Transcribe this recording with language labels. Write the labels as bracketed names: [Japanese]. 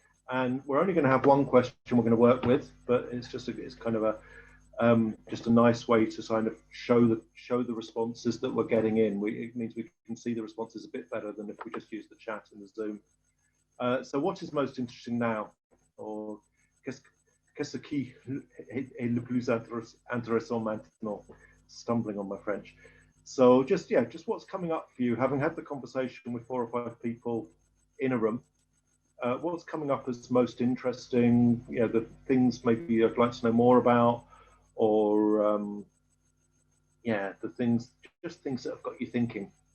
[English] And we're only going to have one question we're going to work with, but it's just it's kind of a just a nice way to kind of show the responses that we're getting in. It means we can see the responses a bit better than if we just use the chat in the Zoom. So what is most interesting now, or [French] qu'est-ce qui est le plus intéressant maintenant? [English] Stumbling on my French. So just what's coming up for you, having had the conversation with 4 or 5 people in a room. What's coming up as most interesting? You know, the things maybe you'd like to know more about, or yeah, the things that have got you thinking.